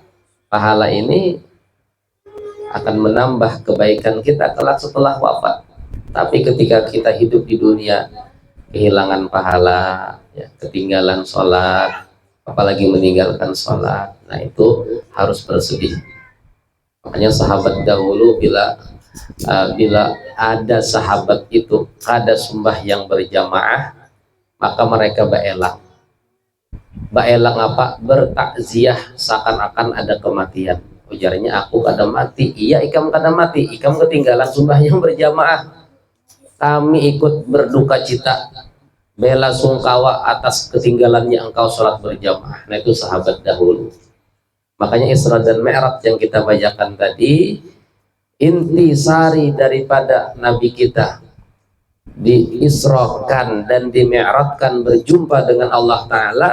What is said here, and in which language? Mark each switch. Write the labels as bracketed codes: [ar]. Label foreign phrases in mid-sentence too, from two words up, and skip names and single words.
[id] Pahala ini akan menambah kebaikan kita kelak setelah wafat. Tapi ketika kita hidup di dunia kehilangan pahala ya, ketinggalan sholat, apalagi meninggalkan sholat, nah itu harus bersedih. [bjn] Makanya sahabat dahulu bila ada sahabat itu ada sembahyang berjamaah, maka mereka baelang apa? [id] Bertakziah seakan-akan ada kematian. [bjn] Ujarnya, aku kada mati. Iya, ikam kada mati, ikam ketinggalan sembahyang berjamaah, [id] kami ikut berduka cita bela sungkawa atas ketinggalannya engkau sholat berjamaah. Nah itu sahabat dahulu. Makanya Isra dan Mi'raj yang kita bacakan tadi, inti sari daripada Nabi kita diisrokan dan dimi'rajkan berjumpa dengan Allah Ta'ala.